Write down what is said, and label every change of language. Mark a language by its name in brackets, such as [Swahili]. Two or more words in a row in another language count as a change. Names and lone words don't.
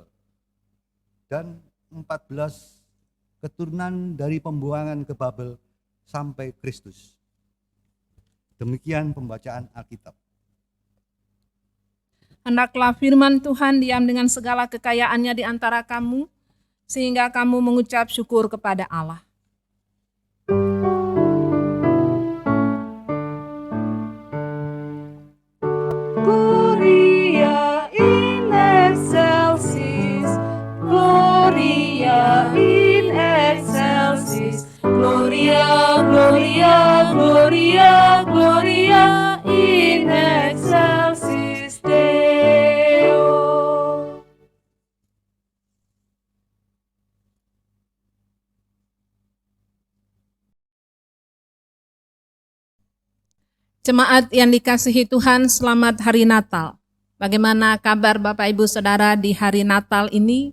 [Indonesian] Dan 14 keturunan dari pembuangan ke Babel sampai Kristus. Demikian pembacaan Alkitab. Hendaklah firman Tuhan diam dengan segala kekayaannya di antara kamu, sehingga kamu mengucap syukur kepada Allah. [Latin] Gloria in excelsis, Gloria in excelsis, Gloria, Gloria, Gloria, Gloria in excelsis Deo. [Indonesian] Jemaat yang dikasihi Tuhan, selamat hari Natal. Bagaimana kabar Bapak Ibu Saudara di hari Natal ini?